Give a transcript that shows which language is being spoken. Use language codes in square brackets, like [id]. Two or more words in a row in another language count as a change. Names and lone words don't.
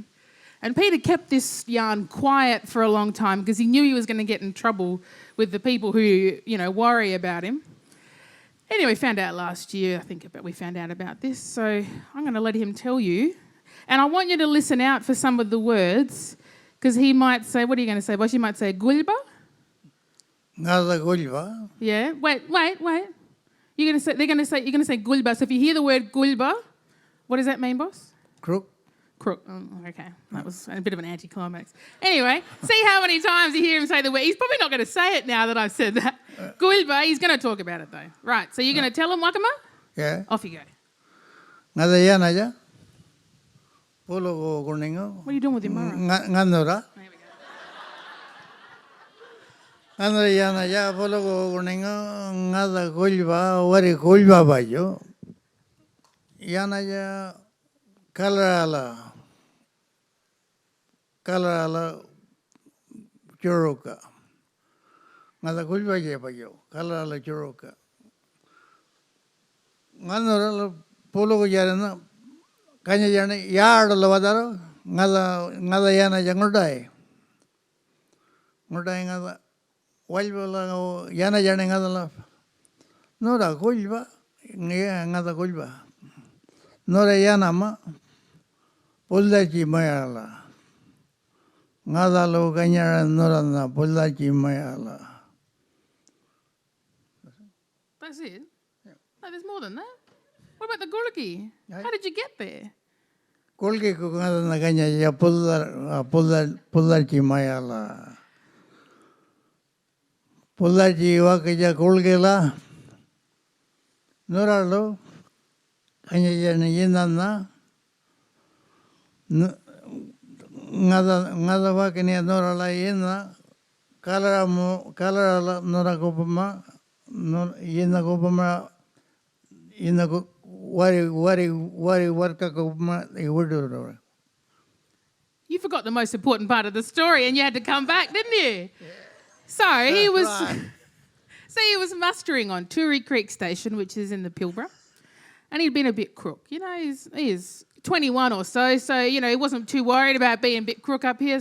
[en] And Peter kept this yarn quiet for a long time because he knew he was going to get in trouble with the people who, worry about him. Anyway, found out last year, I think we found out about this. So I'm going to let him tell you. And I want you to listen out for some of the words because he might say, what are you going to say, Bosh? You might say, [nly] gulba? Ngada gulba. [en] Yeah. Wait. You're going to say gulba. So if you hear the word gulba, what does that mean, boss? Crook. Crook. Oh, okay. That was a bit of an anticlimax. Anyway, see how many times you hear him say the word. He's probably not going to say it now that I've said that. Gulba, he's going to talk about it though. Right, so you're going to tell him, Wakama? Yeah. Off you go. [nly] Ngada yana ja. Polo kuningo. [en] What are you doing with your mara? [nly] Ngandora. [en] There we go. [nly] Ngada yana ja polo kuningo ngada gulba wari gulba bayo. Yana ja Kalala Churuka. Ngada gulba je bayo. Kalala Churuka. Ngandora polo kujarana kanya jana yard lavadaro ngada yana jangudai. Ngudai ngada walbala yana jana ngada la. Nora gulba ngada gulba. Nora yana ma Pullachi mayala. Ngada lo kanya nora na pullachi mayala. [en] That's it? Yeah. No, there's more than that. What about the gulaki? How did you get there? [nly] Kulki ko ngada na kanya ya pullachi mayala. Pullachi wakaja kulkela. Nora lo kanya jana yinana. Ngada wakini nora la yina. Kalara nora kopama. Yina kopama. Yina wari warka kopama. Iwudu. [en] You forgot the most important part of the story and you had to come back, didn't you? Yeah. So he was mustering on Toorie Creek Station, which is in the Pilbara, and he'd been a bit crook. He's 21 or so he wasn't too worried about being a bit crook up here.